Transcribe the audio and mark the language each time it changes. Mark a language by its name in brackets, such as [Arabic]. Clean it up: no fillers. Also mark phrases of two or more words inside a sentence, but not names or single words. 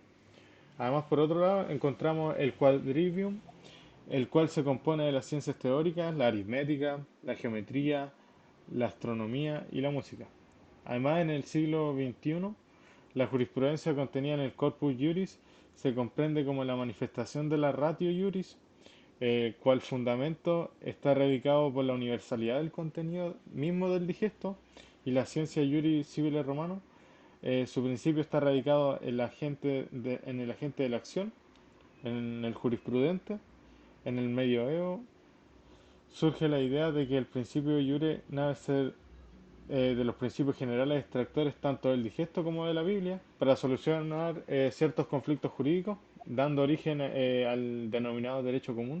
[Spanish] Además, por otro lado, encontramos el quadrivium, el cual se compone de las ciencias teóricas, la aritmética, la geometría, la astronomía y la música. Además, en el siglo XXI, la jurisprudencia contenida en el Corpus Juris se comprende como la manifestación de la [Latin] ratio juris, [Spanish] cual fundamento está radicado por la universalidad del contenido mismo del digesto, y la ciencia [Latin] juris civile [Spanish] romano, su principio está radicado en en el agente de la acción, en el jurisprudente. En el medioevo surge la idea de que el principio jure debe ser de los principios generales extractores tanto del digesto como de la Biblia para solucionar ciertos conflictos jurídicos, dando origen al denominado derecho común.